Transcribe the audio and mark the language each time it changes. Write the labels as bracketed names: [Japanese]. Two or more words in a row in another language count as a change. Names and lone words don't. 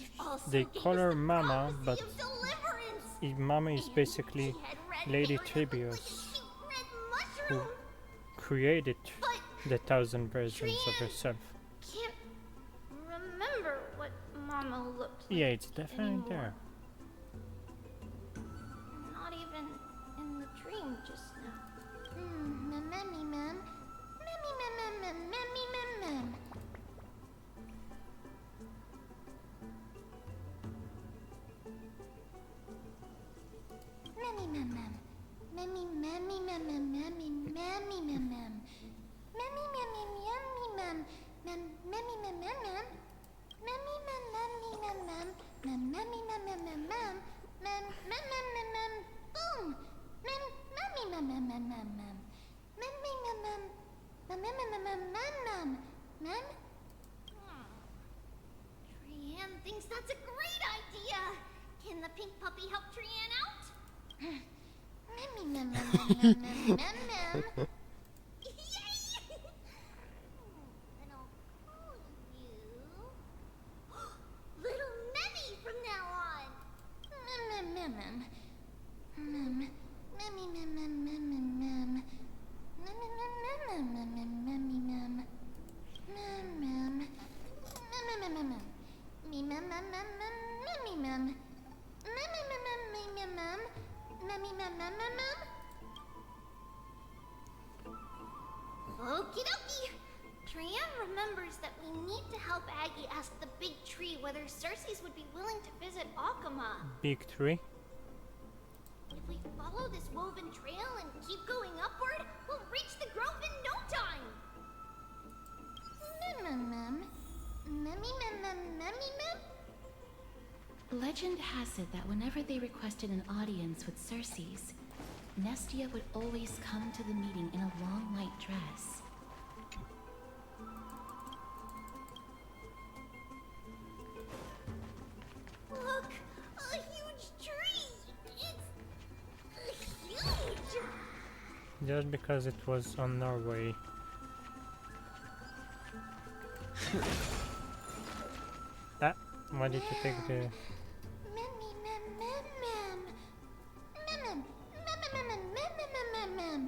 [English] They call her Mama, but Mama is basically Lady Tribius, who created the 1,000 versions of herself. Can't remember what Mama looked like. Yeah, it's definitely there. Not even in the dream just now. Memmy mem. Memmy mem mem mem memmy mem mem. Memmy mem mem. Memmy memmy mem mem memmy memmy mem mem. Memmy memmy memmy mem. Mem memmy mem mem mem. Memmy mem memmy mem mem. Mem memmy mem mem mem mem. Mem mem mem mem mem. Boom. Mem memmy mem mem mem mem mem. Memmy mem mem. Mem mem mem mem mem mem. Mem. Trian thinks that's a great idea. Can the pink puppy help Trian out? Memmy mem mem mem mem mem mem. Little Memmy from now on. Mem mem mem mem. Memmy mem mem mem mem mem. Mem mem mem mem memmy mem. Mem mem. Mem mem mem mem. Me mem mem mem mem memmy mem. Mem mem mem mem mem mem. Memmy mem mem mem mem. Okie dokie. Trian remembers that we need to help Aggie ask the big tree whether Cersei's would be willing to visit Akama. Big tree? If we follow this woven trail and keep going upward, we'll reach the grove in no time. Mem mem. Memmy mem mem memmy mem. Legend has it that whenever they requested an audience with Cersei's, Nestia would always come to the meeting in a long white dress. Look, a huge tree. It's huge. Just because it was on Norway. Why did you take the... Memmy mem mem mem. Mem mem mem mem mem mem mem.